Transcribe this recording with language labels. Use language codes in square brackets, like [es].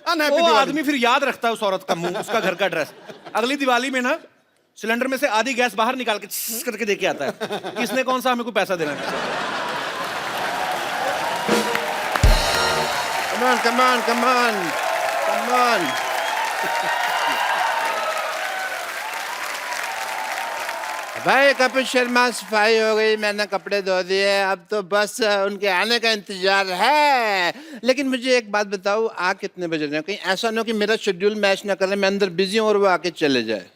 [hi] वो आदमी फिर याद रखता है उस औरत का मुंह, उसका घर का एड्रेस। अगली दिवाली में ना सिलेंडर में से आधी गैस बाहर निकाल के छिस करके देके आता है, किसने कौन सा हमें को पैसा देना है। [en] Come on, come on, come on, come on. [hi] भाई कपिल शर्मा सफाई हो गई, मैंने कपड़े धो दिए, अब तो बस उनके आने का इंतजार है। लेकिन मुझे एक बात बताओ, आ कितने बज रहे हैं? कहीं ऐसा ना हो कि मेरा शेड्यूल मैच ना करे, मैं अंदर बिजी हूँ और वो आके चले जाए।